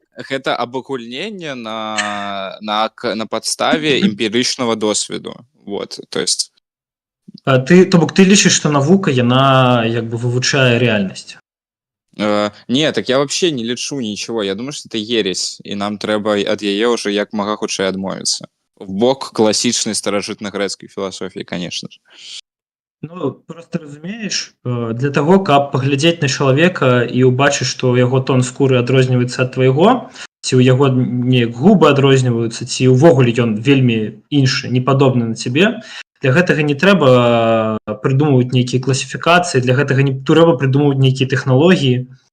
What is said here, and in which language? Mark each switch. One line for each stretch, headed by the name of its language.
Belarusian: Гэта абагульненне на падставе эмпірычнага досведу.
Russian: Вот, то есть...
Belarusian: То бок ты лічыш, што навука яна як бы вывучае рэальнасць.
Russian: Не, так я вообще не лечу ничего. Я думаю, что это ересь, и нам
Belarusian: трэба ад яе уже як мага хутчэй адмовіцца. В бок класічнай старажытна-грэцкай філасофіі,
Russian: конечно же.
Belarusian: Ну, просто разумееш, для таго, каб паглядзець на чалавека і ўбачыць, што яго тон скуры адрозніваецца ад твайго, ці ў яго неяк губы адрозніваюцца, ці ўвогуле ён вельмі іншы, не падобны на цябе, для гэтага не трэба прыдумваць нейкія класіфікацыі, для гэтага не трэба прыдумваць нейкія тэхналогіі.